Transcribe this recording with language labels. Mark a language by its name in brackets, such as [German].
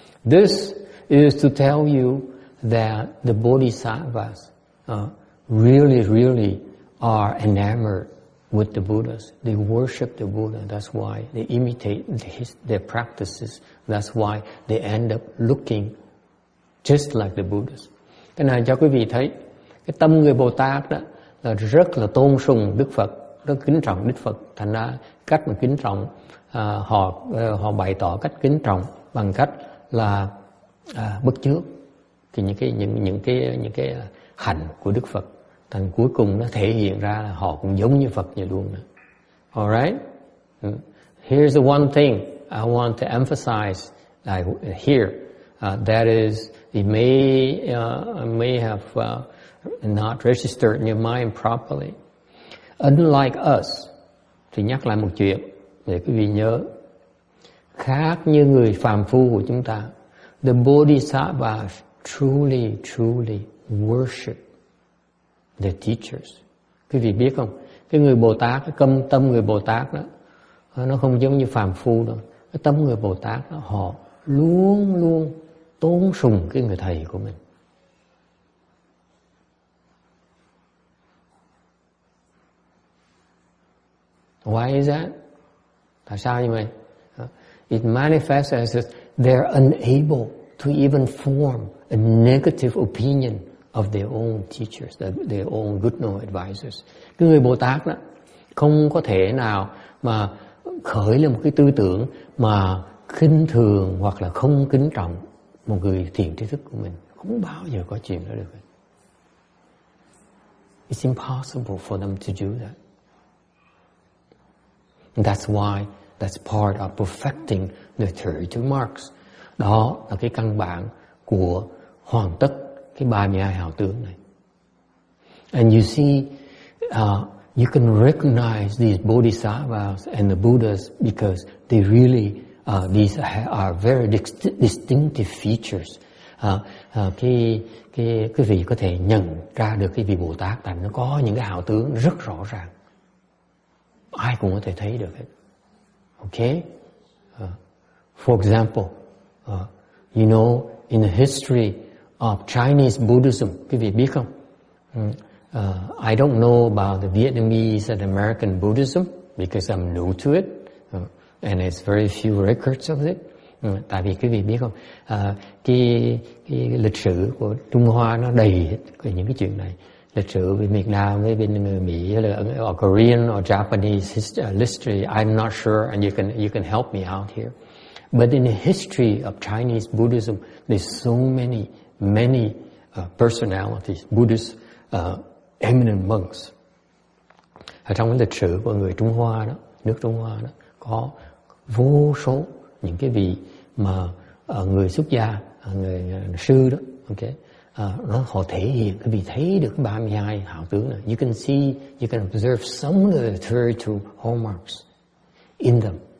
[English] This is to tell you that the Bodhisattvas really are enamored with the Buddhas. They worship the Buddha. That's why they imitate their practices. That's why they end up looking just like the Buddhas. [Vietnamese] Cái này cho quý vị thấy cái tâm người Bồ Tát đó là rất là tôn sùng Đức Phật, rất kính trọng Đức Phật. Thành ra cách mà kính trọng họ bày tỏ cách kính trọng bằng cách là bất chước thì những cái hành của Đức Phật. Thành cuối cùng nó thể hiện ra là họ cũng giống như Phật vậy luôn. [English] Alright? Here's the one thing I want to emphasize here. That is, it may have not registered in your mind properly. Unlike us, [Vietnamese] thì nhắc lại một chuyện để quý vị nhớ. Khác như người phàm phu của chúng ta, [English] the Bodhisattvas truly worship the teachers. [Vietnamese] Quý vị biết không? Cái người Bồ Tát, cái tâm người Bồ Tát đó, nó không giống như phàm phu đâu. Cái tâm người Bồ Tát đó, họ luôn tôn sùng cái người thầy của mình. [English] Why is that? [Vietnamese] Tại sao như vậy? [English] It manifests as they're unable to even form a negative opinion of their own teachers, their own good know advisors. [Vietnamese] Cái người Bồ Tát đó không có thể nào mà khởi lên một cái tư tưởng mà khinh thường hoặc là không kính trọng một người thiện tri thức của mình. Không bao giờ có chuyện đó được. [English] It's impossible for them to do that. And that's why that's part of perfecting the 32 marks. [Vietnamese] Đó là cái căn bản của hoàn tất cái 32 hào tướng này. [English] And you see, you can recognize these bodhisattvas and the Buddhas because they really, these are very distinctive features. [Vietnamese] Cái vị có thể nhận ra được cái vị Bồ Tát tại nó có những cái hào tướng rất rõ ràng. Ai cũng có thể thấy được hết. [English] Okay? For example, you know, in the history of Chinese Buddhism, [Vietnamese] quý vị biết không? [English] I don't know about the Vietnamese and American Buddhism because I'm new to it, and it's very few records of it. [Vietnamese] Tại vì quý vị biết không, cái lịch sử của Trung Hoa nó đầy hết những cái chuyện này. Lịch sử về Việt Nam với bên người Mỹ hay là [English] or Korean or Japanese history, I'm not sure, and you can help me out here. But in the history of Chinese Buddhism, there's so many personalities, Buddhist eminent monks. [Vietnamese] Ở trong cái lịch sử của người Trung Hoa đó, nước Trung Hoa đó, có vô số những cái vị mà người xuất gia, người sư đó, okay, họ thể hiện, cái vị thấy được 32 hào tướng này. [English] You can see, you can observe some of the 32 hallmarks in them.